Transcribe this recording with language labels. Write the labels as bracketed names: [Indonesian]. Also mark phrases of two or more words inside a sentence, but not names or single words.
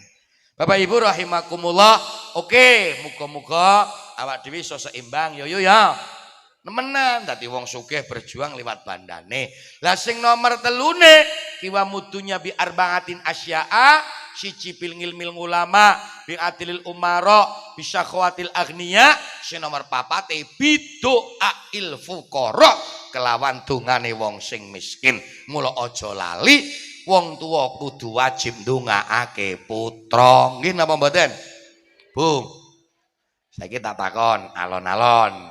[Javanese] Bapak Ibu rahimakumullah. Oke, muga-muga awak dhewe iso seimbang yo ya. Nemenan dadi wong sugih berjuang liwat bandane. Lah sing nomor telune [Arabic] قوام الدنيا بأربعة أشياء [Javanese] siji [Arabic] بعلم العلماء بعدل الأمراء بسخاوة الأغنياء [Javanese] sing nomor papate [Arabic] بدعاء الفقراء [Javanese] kelawan dungane wong sing miskin. Mula aja lali wong tuwa kudu wajib ndongaake putra. Nggih napa mboten? Bu. Saiki tak takon alon-alon.